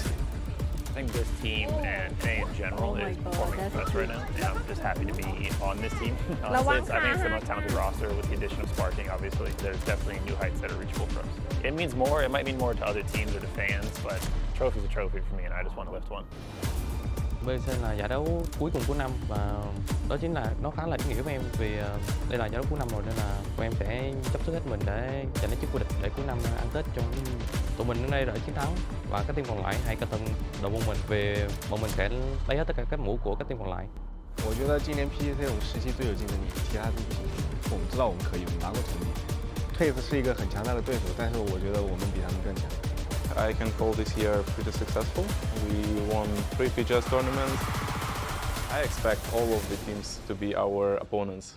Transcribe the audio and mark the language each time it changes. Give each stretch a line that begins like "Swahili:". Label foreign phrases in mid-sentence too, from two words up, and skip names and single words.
English: I think this team and A in general is performing the best right now, and I'm just happy to be on this team. Honestly, I think it's the most talented roster with the addition of Sparking. Obviously, there's definitely new heights that are reachable for us. It means more. It might mean more to other teams or to fans, but trophy's a trophy for me, and I just want to lift one.
Vietnamese: PGC là giải đấu cuối cùng của năm và đó chính là nó khá là ý nghĩa với em vì đây là giải đấu cuối năm rồi nên là bọn em sẽ chấp sức hết mình để giành lấy chức vô địch để cuối năm ăn Tết cho tụi mình đến đây đợi chiến thắng và các team còn lại hãy cẩn thận đội môn mình vì bọn mình sẽ lấy hết tất cả các mũ của các team còn lại.
Chinese: 我觉得今年 PGC 这种时期最有竞争力，其他都不行。我们知道我们可以，我们拿过成绩。Twist 是一个很强大的对手，但是我觉得我们比他们更强。
English: I can call this year pretty successful. We won 3 PGS tournaments. I expect all of the teams to be our opponents.